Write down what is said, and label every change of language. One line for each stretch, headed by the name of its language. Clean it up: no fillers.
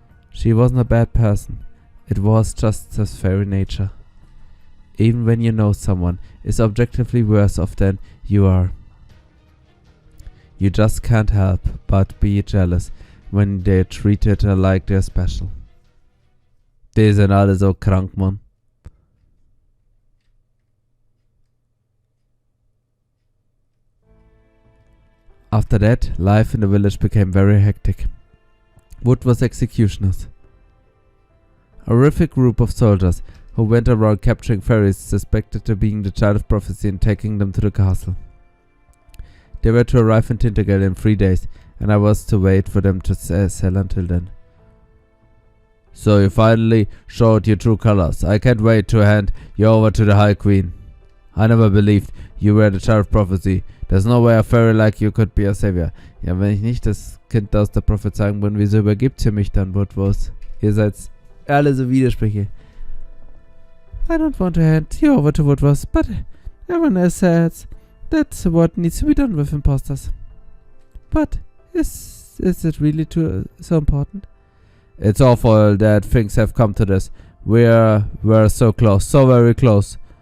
English: She wasn't a bad person. It was just her fairy nature. Even when you know someone is objectively worse off than you are, you just can't help but be jealous when they're treated like they're special.
German: Die sind alle so krank, Mann.
English: After that, life in the village became very hectic. Wood was executioners. A horrific group of soldiers who went around capturing fairies suspected of being the child of prophecy and taking them to the castle. They were to arrive in Tintagel in 3 days, and I was to wait for them to sell until then. So you finally showed your true colors. I can't wait to hand you over to the High Queen. I never believed you were the child of prophecy. There's no way a fairy like you could be a savior.
German: Ja, wenn ich nicht das Kind aus der Prophezeiung bin, wieso übergibt ihr mich dann, Woodwurst? Ihr seid alle so Widersprüche.
English: I don't want to hand you over to Woodwurst, but everyone else says that's what needs to be done with imposters. But is it really so important? It's awful that things have come to this. We're so close, so very close.